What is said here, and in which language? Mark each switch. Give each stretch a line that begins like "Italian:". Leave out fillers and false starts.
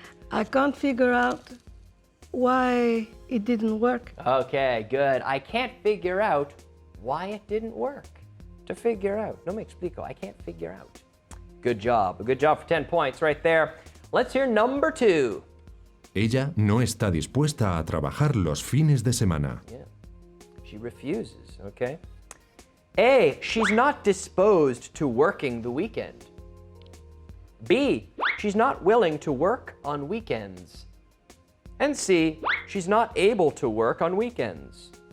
English: I can't figure out why it didn't work. Okay, good. I can't figure out why it didn't work. To figure out.
Spanish: No me explico.
English: I can't figure out. Good job. A good job for 10 points right there. Let's hear number 2.
Spanish: Ella no está dispuesta a trabajar los fines de semana.
English: Yeah. She refuses, okay? A, she's not disposed to working the weekend. B, she's not willing to work on weekends. And C, she's not able to work on weekends.